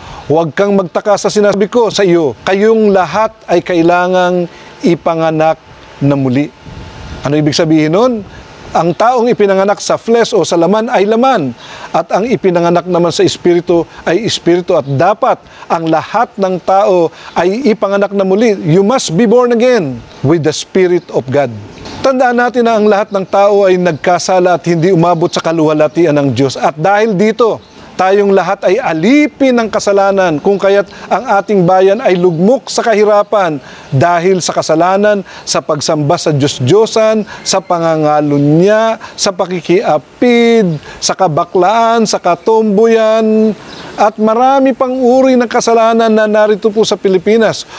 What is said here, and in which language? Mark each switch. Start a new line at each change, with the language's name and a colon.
Filipino: Huwag kang magtaka sa sinabi ko sa iyo, kayong lahat ay kailangang ipanganak na muli. Ano ibig sabihin nun? Ang taong ipinanganak sa flesh o sa laman ay laman, at ang ipinanganak naman sa Espiritu ay Espiritu, at dapat ang lahat ng tao ay ipanganak na muli.
English: You must be born again with the Spirit of God.
Filipino: Tandaan natin na ang lahat ng tao ay nagkasala at hindi umabot sa kaluwalhatian ng Diyos. At dahil dito, tayong lahat ay alipin ng kasalanan, kung kaya't ang ating bayan ay lugmok sa kahirapan dahil sa kasalanan, sa pagsamba sa Diyos-Diyosan, sa pangangalunya, sa pakikiapid, sa kabaklaan, sa katomboyan, at marami pang uri ng kasalanan na narito po sa Pilipinas.